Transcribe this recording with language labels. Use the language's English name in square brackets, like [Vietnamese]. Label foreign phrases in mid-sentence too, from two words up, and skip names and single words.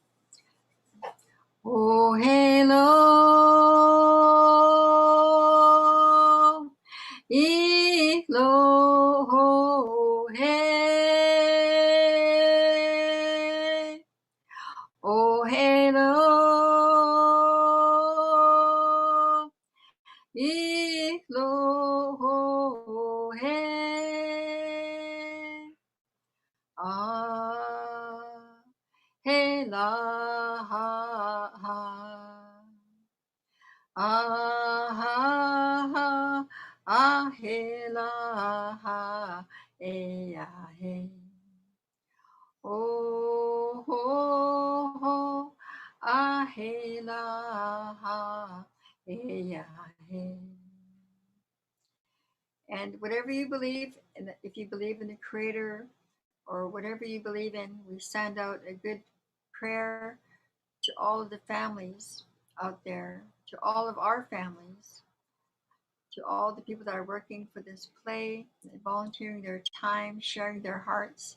[English] Oh, hello, Ilo, oh, hey, oh, hello, Ilo, oh, hey, hey, la, ha, hey, la, ha, hey, hey. Oh, ho, ho, hey, la, ha, hey, hey. And whatever you believe, and if you believe in the Creator or whatever you believe in, we send out a good prayer to all of the families out there, to all of our families, to all the people that are working for this play, volunteering their time, sharing their hearts.